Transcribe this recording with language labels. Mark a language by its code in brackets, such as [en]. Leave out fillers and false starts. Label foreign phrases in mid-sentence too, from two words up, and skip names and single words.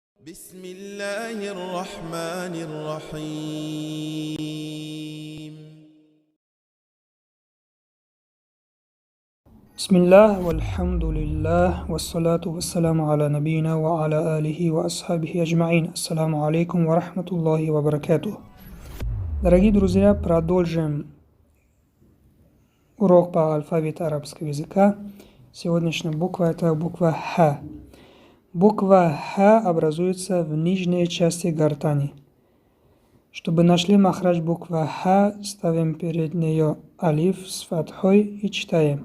[ar] بسم الله الرحمن الرحيم. بسم الله والحمد لله والصلاة والسلام على نبينا وعلى آله وأصحابه أجمعين. السلام عليكم ورحمة الله وبركاته. [ru] Дорогие друзья, продолжим урок по алфавиту арабского языка. Сегодняшняя буква – это буква Х. Буква Х образуется в нижней части гортани. Чтобы нашли махрадж буква Х, ставим перед нее алиф с фатхой и читаем.